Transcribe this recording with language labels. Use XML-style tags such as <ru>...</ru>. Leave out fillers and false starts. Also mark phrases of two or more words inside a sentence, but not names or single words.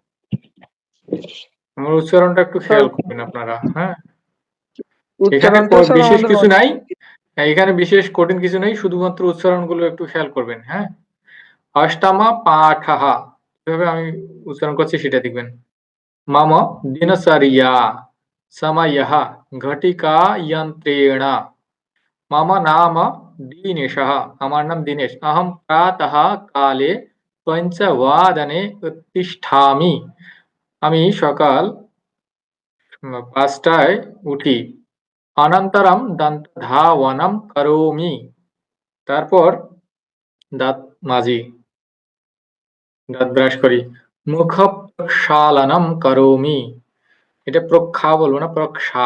<bn>আমার উচ্চারণটা একটু খেয়াল করবেন আপনারা, হ্যাঁ? এখানে উচ্চারণটা স্যার বিশেষ আমাদের কিছু নাই, এখানে বিশেষ কঠিন কিছু নেই, শুধুমাত্র উচ্চারণগুলো একটু খেয়াল করবেন, হ্যাঁ?</bn> <sa>অষ্টমা পাঠা,</sa> <bn>কিভাবে আমি উচ্চারণ করছি সেটা দেখবেন।</bn> <sa>मम दिनचर्या समयः घटिका यंत्रेण, मम नाम दीनेशः,</sa> <bn>আমার নাম দীনেশ,</bn> <sa>अहं प्रातः काले 5:00 उत्तिष्ठामि,</sa> <bn>আমি সকাল 5টায় উঠি।</bn> <sa>অনন্তরম দন্তধাবনম করোমি,</sa> <bn>তারপর দাঁত মাজি, দাঁত ব্রাশ করি।</bn> <sa>মুখ প্রক্ষালনম করোমি,</sa> <bn>এটা প্রক্ষা বলবো না, প্রক্ষা।</bn>